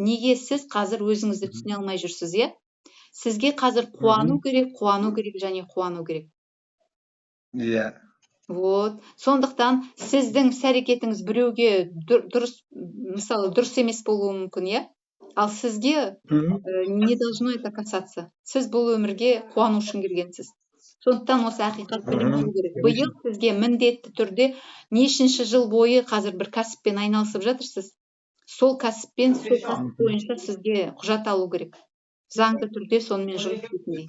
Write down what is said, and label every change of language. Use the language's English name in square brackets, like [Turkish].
[Kazakh] Неге сіз қазір өзіңізді түсіне алмай жүрсіз, е? Сізге қазір қуану керек және қуану керек. Иә. Сондықтан сіздің іс-әрекетіңіз біреуге мысалы дұрыс емес болуы мүмкін, иә? Ал сізге [Russian] не должно это касаться? [Kazakh] Сіз бұл өмірге қуану үшін келгенсіз. Сондықтан осы ақиқат білім алу керек. Биыл сізге міндетті түрде нешінші жыл бойы қазір бір кәсіппен айналысып жатырсыз. Сол кәсіп бойынша сізге құжат алу керек. Заңды түрде сонымен жұмыс істейтіндей.